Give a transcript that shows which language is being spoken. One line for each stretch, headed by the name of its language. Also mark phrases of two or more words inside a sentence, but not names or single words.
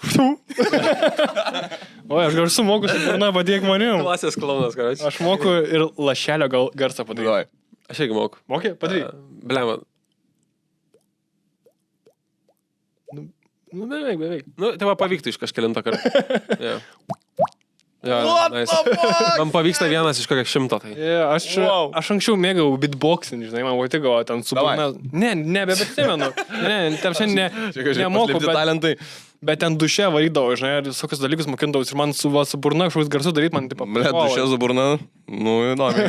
Lithuanian: O, aš garsu moku su burna, padėk manim. Klasės klaunas, karoči. Aš moku ir lašelio garsą padaryti. Davai. Aš irgi moku. Mokė? Padaryk. Blema. Nu, beveik. Nu, tai va pavyktų iš kažkelintą kartą. Jo. Jo,
English: What nice. the fuck?
Lithuanian: Man pavyksta vienas iš kokio 100 tai. Yeah, aš anksčiau mėgau beatboxing, žinai, man patiko ten su Davai. burna. Ne, bet atsimenu. Ne, tam šiandien nemoku, Paslėpti talentai. bet ten duše varydavau, žinai, ir visokius dalykus mokindavau ir man su burna kažkoks garsus daryti, man taip Ble, dušė su burna. Nu, įdomi.